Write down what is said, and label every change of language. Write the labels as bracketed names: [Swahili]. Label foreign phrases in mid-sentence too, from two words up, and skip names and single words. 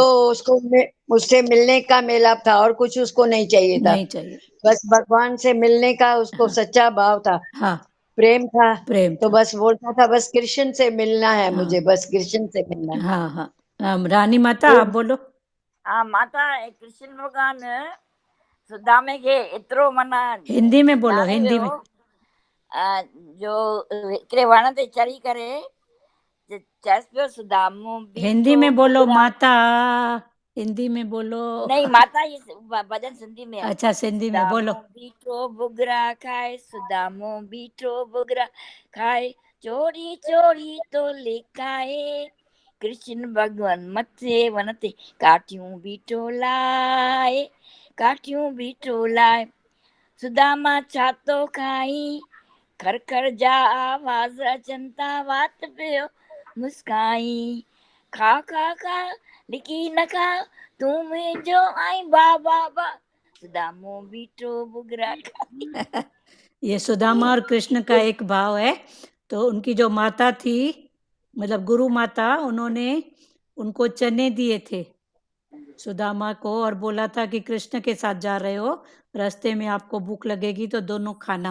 [Hindi] उसको उससे मिलने का मेलाप था, और कुछ उसको नहीं चाहिए था। नहीं चाहिए। बस भगवान से मिलने का उसको हाँ सच्चा भाव था, हाँ प्रेम था। प्रेम तो था। बस बोलता था बस कृष्ण से मिलना है, हाँ मुझे बस कृष्ण से मिलना है। हाँ हाँ रानी माता आप बोलो। [Sindhi] हाँ माता कृष्ण भगवान सुदामे खे एतिरो माना [Hindi] हिंदी में बोलो, [Sindhi] ॼाणे [Hindi] हिंदी [Sindhi] वियो, [Hindi] में। [Sindhi] जो हिकिड़े वण ते चढ़ी करे चयसि पियो सुदामो [Hindi] हिंदी [Sindhi] बीठो [Hindi] में बोलो [Sindhi] भुॻड़ा। [Hindi] माता, हिंदी में बोलो। नहीं माता, ये भजन सिंधी में है। अच्छा सिंधी में बोलो। [Sindhi] सुदामो बीठो भुॻड़ा खाए, सुदामो बीठो भुॻड़ा खाए, चोरी चोरी तो लेकाए कृष्ण भगवान मथे वनते काठियूं बीठो लाए काठियूं बीठो लाए सुदामा छातो खाई खर जा आवाज अचनि था वात पियो मुस्काई खा खा खा लिकी न खा तूं मुंहिंजो आई बाबा बा सुदामो बीठो बुगरा खा। [Hindi] ये सुदामा और कृष्ण का एक भाव है। तो उनकी जो माता थी, मतलब गुरु माता, उन्होंने उनको चने दिए थे सुदामा को और बोला था कि कृष्ण के साथ जा रहे हो, रास्ते में आपको भूख लगेगी तो दोनों खाना।